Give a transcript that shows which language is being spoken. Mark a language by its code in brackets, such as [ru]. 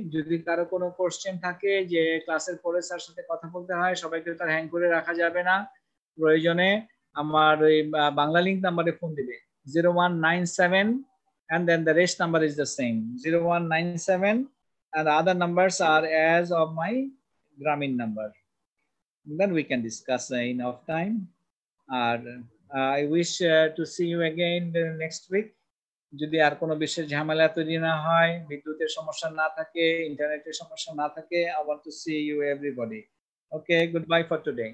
[bn] যদি কারো কোনো কোশ্চেন থাকে যে ক্লাসের পরে স্যার সাথে কথা বলতে হয়, সবাইকে তার হ্যাং করে রাখা যাবে না, প্রয়োজনে আমার ওই বাংলা লিংক নাম্বারে ফোন দিবে [en] 0197 and then the rest number is the same 0197 and the other numbers are as of my Grameen number. Then we can discuss enough time. I wish to see you again next week. [bn] যদি আর কোনো বিশেষ ঝামেলা তৈরি না হয়, বিদ্যুতের সমস্যা না থাকে, ইন্টারনেটের সমস্যা না থাকে, [en] I want to see you everybody. Okay, goodbye for today.